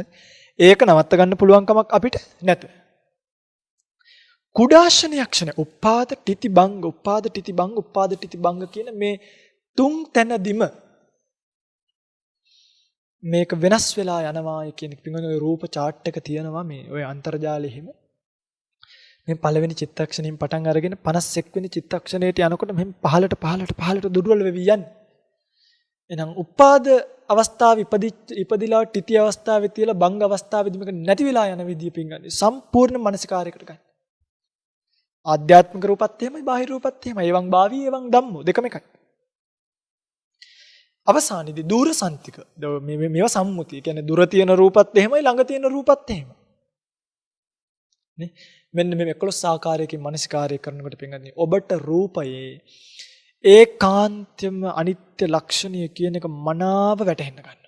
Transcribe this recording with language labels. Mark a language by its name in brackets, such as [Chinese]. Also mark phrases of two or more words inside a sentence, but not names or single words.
[Sinhala] ඒක නවත්ත ගන්න පුළුවන් කමක් අපිට නැත. කුඩා ක්ෂණයක් [Pali] උපාද තිති බංග [Sinhala] කියන මේ තුන් තැනදිම මේක වෙනස් වෙලා යනවා කියන පින්වත්නි ඔය රූප chart එක තියෙනවා මේ ඔය අන්තර්ජාලෙ හිම මේ පළවෙනි චිත්තක්ෂණයෙන් පටන් අරගෙන 51 වෙනි චිත්තක්ෂණයට යනකොට මෙහෙම පහළට දුර්වල වෙවි යන්නේ. එහෙනම් උපාද අවස්ථාව ඉපදිලා තිති අවස්ථාවේ තියලා බංග අවස්ථාවේදී මේක නැති වෙලා යන විදිය පින්ගන්නේ සම්පූර්ණ මානසිකාරයකට ගන්න. ආධ්‍යාත්මික රූපත් එහෙමයි බාහිර රූපත් එහෙමයි. [Pali] එවං භාවී එවං ධම්මෝ [Sinhala] දෙකම එකයි. අවසානයේදී [Pali] දූර සන්තික [Sinhala] මේවා සම්මුතිය. කියන්නේ දුර තියෙන රූපත් එහෙමයි ළඟ තියෙන රූපත් එහෙමයි. නේ මෙන්න මේ 11 ආකාරයකින් මනසිකාරය කරනකොට පින්ගන්නේ ඔබට රූපයේ ඒකාන්තම අනිත්‍ය ලක්ෂණය කියන එක මනාව වැටහෙන්න ගන්නවා.